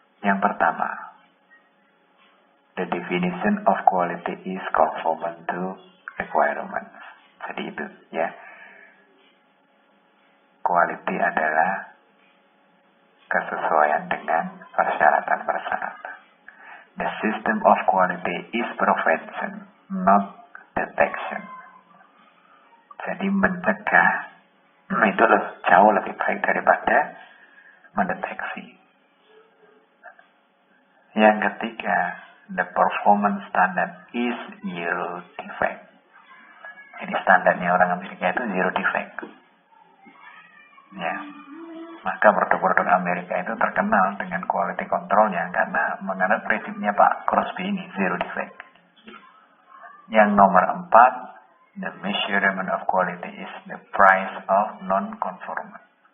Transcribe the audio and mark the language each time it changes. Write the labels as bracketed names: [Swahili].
[Indonesian] Yang pertama, [English] the definition of quality is conformant to requirements. [Indonesian] Jadi itu ya. Quality adalah kesesuaian dengan persyaratan-persyaratan. [English] The system of quality is prevention, not detection. [Indonesian] Jadi mencegah itu jauh lebih baik daripada mendeteksi. Yang ketiga, [English] the performance standard is zero defect. [Indonesian] Jadi standarnya orang Amerika itu zero defect. Ya, maka produk-produk Amerika itu terkenal dengan quality controlnya karena menganut prinsipnya Pak Crosby ini, zero defect. Yang nomor 4, [English] the measurement of quality is the price of non-conformance.